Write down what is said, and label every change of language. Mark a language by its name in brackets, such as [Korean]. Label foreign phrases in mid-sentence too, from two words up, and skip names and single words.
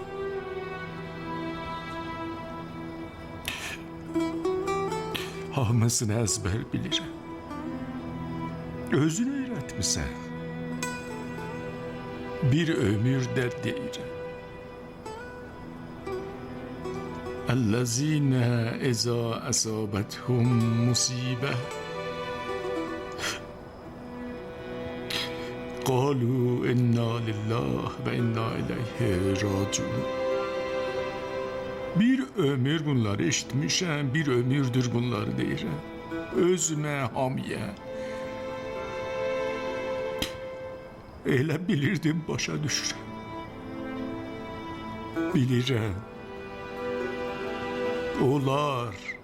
[Azerbaijani] Hamısını əzbər bilirəm. Özünü öyrətmisən. Bir ömürdə deyirəm. [Arabic] الذين إذا أصابتهم مصيبة قالوا إنا لله وإنا إليه راجعون. [Azerbaijani] Bir ömür bunları eşitmişəm, bir ömürdür bunları deyirəm. Özümə hamiyə. Elə bilirdim başa düşürəm. Bilirəm. Olar.